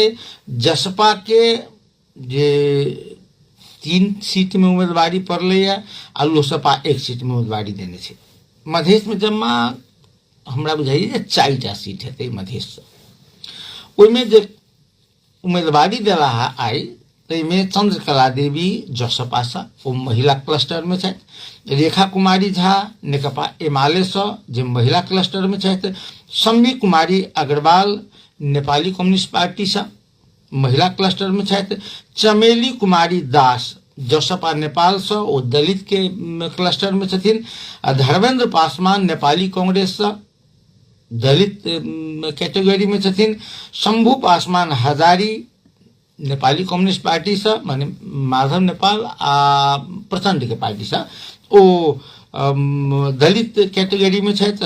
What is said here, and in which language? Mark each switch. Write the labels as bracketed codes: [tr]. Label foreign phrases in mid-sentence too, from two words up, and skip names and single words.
[mai] जसपा के जे 3 सीट में उम्मीदवारी पड़लै आ लोसपा 1 सीट में उम्मीदवारी देने छै। मधेश में जमा हमरा बुझाइए 4टा सीट हेतै मधेश से। ओहिमे जे उम्मीदवारी देला है आई ताहिमे चंद्रकला देवी जसपा से ओ महिला क्लस्टर में छथि। रेखा कुमारी झा नेकपा एमाले से जे महिला क्लस्टर में छथि। सम्मी कुमारी अग्रवाल नेपाली कम्युनिस्ट पार्टी से महिला क्लस्टर में छथि चमेली कुमारी दास जोसपा नेपाल से ओ दलित के क्लस्टर में छथिन। धर्मेंद्र पासवान नेपाली कांग्रेस से दलित कैटेगरी में छथिन। शंभू पासवान हजारी नेपाली कम्युनिस्ट पार्टी से माने माधव नेपाल आ प्रचंड के पार्टी से ओ दलित कैटेगरी में छथि।